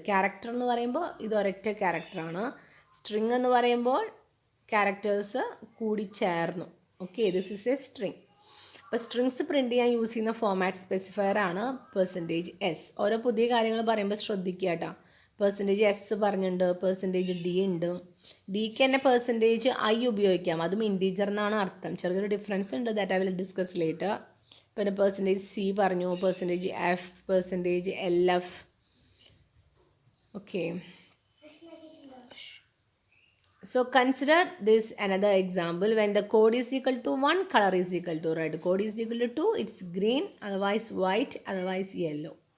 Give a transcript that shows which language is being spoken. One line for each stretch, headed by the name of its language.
Malayalam: Character എന്ന് പറയുമ്പോൾ ഇത് ഒരൊറ്റ ക്യാരക്ടറാണ്. സ്ട്രിങ് എന്ന് പറയുമ്പോൾ ക്യാരക്ടേഴ്സ് കൂടി ചേർന്നു. Okay,
English: This is a string.
Malayalam: അപ്പോൾ സ്ട്രിങ്സ് പ്രിൻറ്റ് ചെയ്യാൻ യൂസ് ചെയ്യുന്ന ഫോമാറ്റ് സ്പെസിഫയർ ആണ് %s. ഓരോ പുതിയ കാര്യങ്ങൾ പറയുമ്പോൾ ശ്രദ്ധിക്കുക കേട്ടോ. %s പറഞ്ഞിട്ടുണ്ട്, %d ഉണ്ട്. ഡിക്ക് തന്നെ %i ഉപയോഗിക്കാം, അതും ഇൻറ്റീജർ എന്നാണ് അർത്ഥം. ചെറിയൊരു ഡിഫറൻസ് ഉണ്ട്,
English: That I will discuss later.
Malayalam: പിന്നെ %c പറഞ്ഞു, %f, %lf.
English: Okay, so consider this another example. When the code is equal to 1, color is equal to red. Code is equal to 2, it's green, otherwise white, otherwise yellow.